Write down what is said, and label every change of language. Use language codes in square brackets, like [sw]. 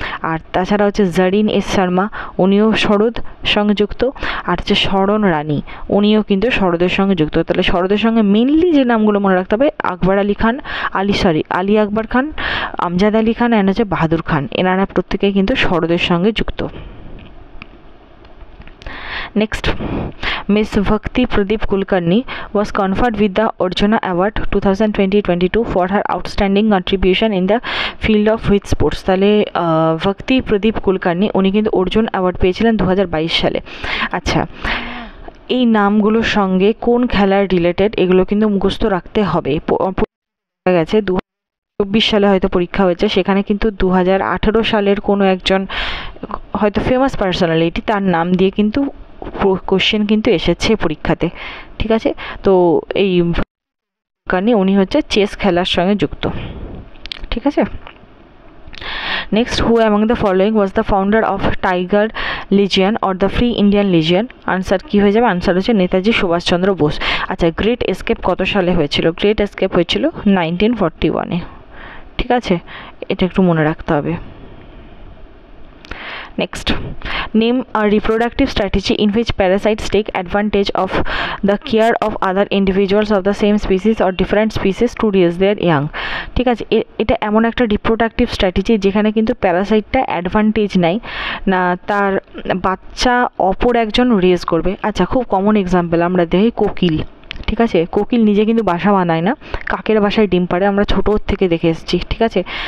[bn] আর তাছাড়া হচ্ছে জরিন এস শর্মা, উনিও সরোদ সঙ্গে যুক্ত। আর হচ্ছে শরণ রানী, উনিও কিন্তু সরোদের সঙ্গে যুক্ত। তাহলে সরোদের সঙ্গে মেনলি যে নামগুলো মনে রাখতে হবে, আকবর আলী খান, আলী আকবর খান, আমজাদ আলী খান অ্যান্ড হচ্ছে বাহাদুর খান। এনারা প্রত্যেকেই কিন্তু সরোদের সঙ্গে যুক্ত। [en] Next, Miss Bhakti Pradeep Kulkarni was conferred with the Arjuna Award 2020-22 for her outstanding contribution in the field of which sports? [bn] তাহলে ভক্তি প্রদীপ কুলকার্নি উনি কিন্তু অর্জুন অ্যাওয়ার্ড পেয়েছিলেন 2022 সালে। আচ্ছা, এই নামগুলোর সঙ্গে কোন খেলার রিলেটেড এগুলো কিন্তু মুখস্থ রাখতে হবে। গেছে 2024 সালে হয়তো পরীক্ষা হয়েছে, সেখানে কিন্তু 2018 সালের কোনো একজন হয়তো ফেমাস পার্সোনালিটি তার নাম দিয়ে কিন্তু কোশ্চেন কিন্তু এসেছে পরীক্ষাতে, ঠিক আছে। তো এই কারণে উনি হচ্ছে চেস খেলার সঙ্গে যুক্ত, ঠিক আছে। [en] Next, who among the following was the founder of Tiger Legion or the Free Indian Legion? [bn] Answer কী হয়ে যাবে? আনসার হচ্ছে নেতাজি সুভাষচন্দ্র বোস। আচ্ছা, গ্রেট এস্কেপ কত সালে হয়েছিল? গ্রেট এস্কেপ হয়েছিল 1941-এ, ঠিক আছে, এটা একটু মনে রাখতে হবে। [en] Next, name a reproductive strategy in which parasites take advantage of the care of other individuals of the same species or different species to raise their young. [bn] ঠিক আছে, এটা এমন একটা রিপ্রোডাক্টিভ স্ট্র্যাটেজি যেখানে কিন্তু প্যারাসাইটটা অ্যাডভান্টেজ নেয় না, তার বাচ্চা অপর একজন রেজ করবে। আচ্ছা, খুব কমন এক্সাম্পল আমরা দেখি কোকিল, ঠিক আছে। কোকিল নিজে কিন্তু বাসা বানায় না, কাকের বাসায় ডিম পাড়ে, আমরা ছোটোর থেকে দেখে এসেছি, ঠিক আছে।